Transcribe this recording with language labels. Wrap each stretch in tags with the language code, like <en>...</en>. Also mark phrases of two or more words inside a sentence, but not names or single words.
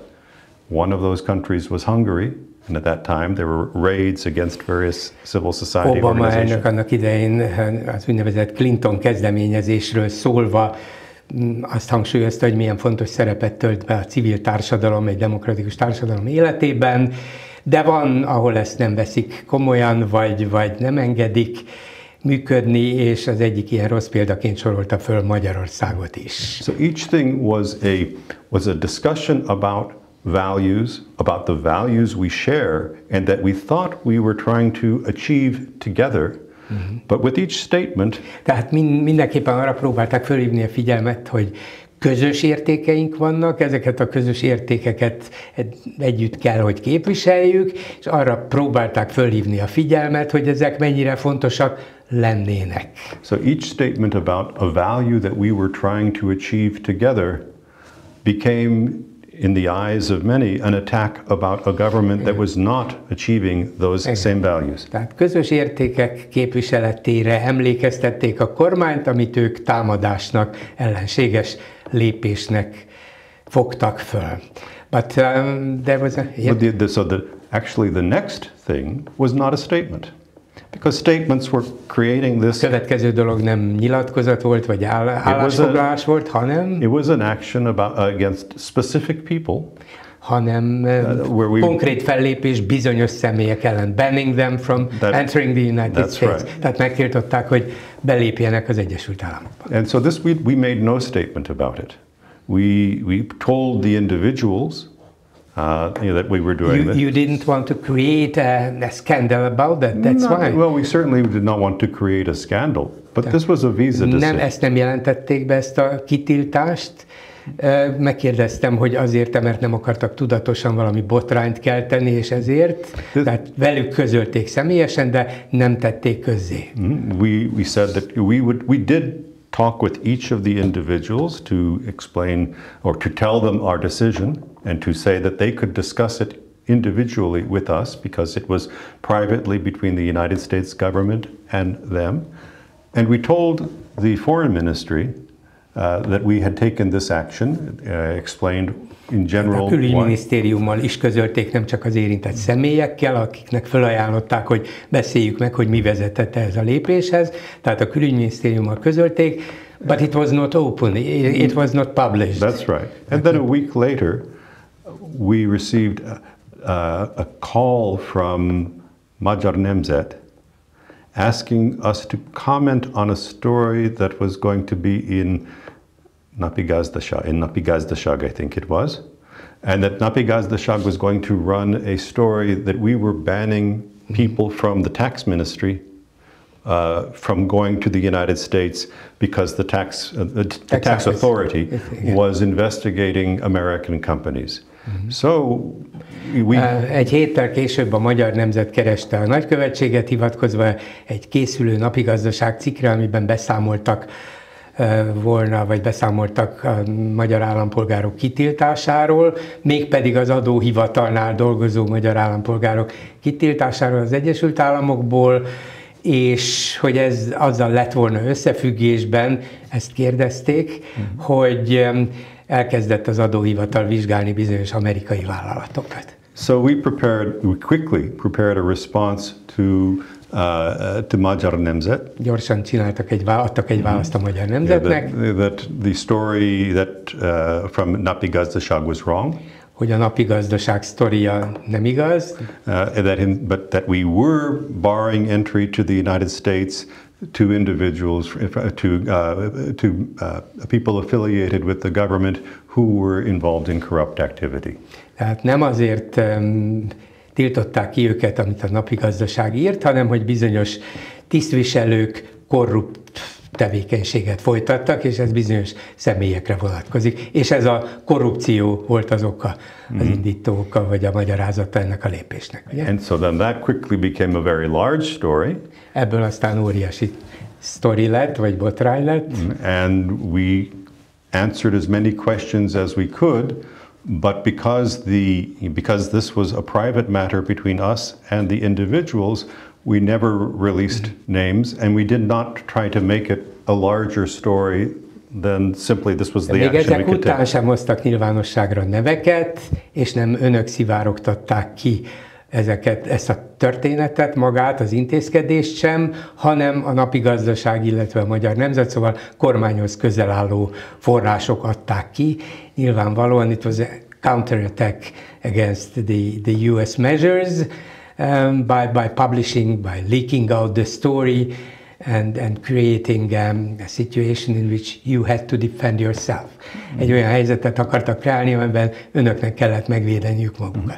<en>One of those countries was Hungary, and at that time there were raids against various civil society Obama organizations.</en> <hu>elnök annak idején az úgynevezett Clinton kezdeményezésről szólva azt hangsúlyozta, hogy milyen fontos szerepet tölt be a civil társadalom, egy demokratikus társadalom életében, de van, ahol ezt nem veszik komolyan, vagy nem engedik működni, és az egyik ilyen rossz példaként sorolta föl Magyarországot is.</hu> <en>So each thing was a discussion about values, about the values we share and that we thought we were trying to achieve together. But with each statement,</en> <hu>tehát mindenképpen arra próbálták fölhívni a figyelmet, hogy közös értékeink vannak, ezeket a közös értékeket együtt kell, hogy képviseljük, és arra próbálták fölhívni a figyelmet, hogy ezek mennyire fontosak lennének.</hu> <en>So each statement about a value that we were trying to achieve together became, in the eyes of many, an attack about a government that was not achieving those same values.</en> <hu>Tehát közös értékek képviseletére emlékeztették a kormányt, amit ők támadásnak, ellenséges lépésnek fogtak föl.</hu> <en>But there was actually the next thing was not a statement. Because statements were creating this.</en> <hu>Következő dolog nem nyilatkozat volt, vagy állásfoglalás volt, hanem</hu> <en>it was an action against specific people,</en> <hu>hanem konkrét fellépés bizonyos személyek ellen,</hu> <en>banning them from entering the United States. Right.</en> <hu>Tehát megtiltották, hogy belépjenek az Egyesült Államokba.</hu> <en>And so this we made no statement about it. We told the individuals that we were doing this. You didn't want to create a scandal about that. That's why. Well, we certainly did not want to create a scandal, but this was a visa decision.</en> <hu>Ezt nem jelentették be, ezt a kitiltást. Megkérdeztem, hogy azért, mert nem akartak tudatosan valami botrányt kelteni, és ezért. Tehát velük közölték személyesen, de nem tették közzé.</hu> <en>We said that we did talk with each of the individuals to explain or to tell them our decision and to say that they could discuss it individually with us because it was privately between the United States government and them. And we told the foreign ministry that we had taken this action, explained in general.</en> <hu>A külügyminisztériummal is közölték, nem csak az érintett személyekkel, akiknek felajánlották, hogy beszéljük meg, hogy mi vezetett ez a lépéshez. Tehát a külügyminisztériummal közölték,</hu> <en>but it was not open, it was not published. That's right. And then a week later, we received a call from Magyar Nemzet asking us to comment on a story that was going to be in Napi Gazdaság, I think it was, and that Napi Gazdaság was going to run a story that we were banning people from the tax ministry from going to the United States because the tax authority was investigating American companies. So</en> <hu>egy héttel később a Magyar Nemzet kereste a nagykövetséget, hivatkozva egy készülő napigazdaság cikkre, amiben beszámoltak a magyar állampolgárok kitiltásáról, mégpedig az adóhivatalnál dolgozó magyar állampolgárok kitiltásáról az Egyesült Államokból, és hogy ez azzal lett volna összefüggésben, ezt kérdezték, hogy elkezdett az adóhivatal vizsgálni bizonyos amerikai vállalatokat.</hu> <en>So we quickly prepared a response to Magyar Nemzet.</en> <hu>Gyorsan adtak egy választ a Magyar Nemzetnek.</hu> <en>That the story from Napi Gazdaság was wrong.</en> <hu>Hogy a napi gazdaság sztoria nem igaz.</hu> <en>But that we were barring entry to the United States to individuals, to people affiliated with the government who were involved in corrupt activity.</en> <hu>Tehát nem azért tiltották ki őket, amit a napigazdaság írt, hanem hogy bizonyos tisztviselők korrupt tevékenységet folytattak, és ez bizonyos személyekre vonatkozik. És ez a korrupció volt az oka, az indító oka, vagy a magyarázata ennek a lépésnek. Ugye?</hu> <en>And so then that quickly became a very large story.</en> <hu>Ebből aztán óriási sztori lett, vagy botrány lett.</hu> <en>And we answered as many questions as we could, but because this was a private matter between us and the individuals, we never released names, and we did not try to make it a larger story than simply this was the</en> <hu>még</hu> <en>action we</en> <hu>ezek</hu> <en>could</en> <hu>után</hu> <en>take.</en> <hu>sem hoztak nyilvánosságra neveket, és nem önök szivárogtatták ki ezt a történetet, magát, az intézkedést sem, hanem a napi gazdaság, illetve a Magyar Nemzet, szóval kormányhoz közel álló források adták ki.</hu> <en>Nyilvánvalóan it was a counterattack against the US measures by publishing, by leaking out the story and creating a situation in which you had to defend yourself.</en> <hu>Egy olyan helyzetet akartak kreálni, amiben önöknek kellett megvédeniük magukat.</hu>